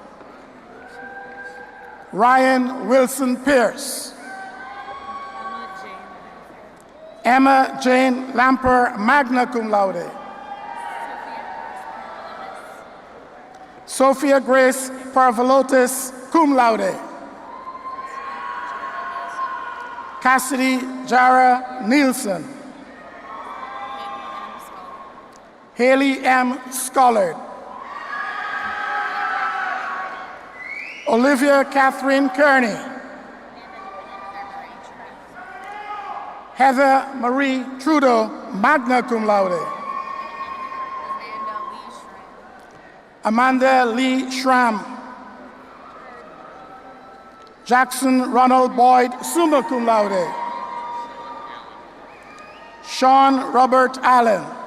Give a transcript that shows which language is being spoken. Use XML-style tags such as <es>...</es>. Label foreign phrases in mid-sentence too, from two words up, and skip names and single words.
<en>Ryan Wilson Pierce. Emma Jane Lamper,</en> <la>magna cum laude.</la> <en>Sophia Grace Parvalotis,</en> <la>cum laude.</la> <en>Cassidy Jara Nielsen. Haley M. Scollard. Olivia Catherine Kearney. Heather Marie Trudeau,</en> <la>magna cum laude.</la> <en>Amanda Lee Schramm. Jackson Ronald Boyd,</en> <la>summa cum laude.</la> <en>Sean Robert Allen.</en>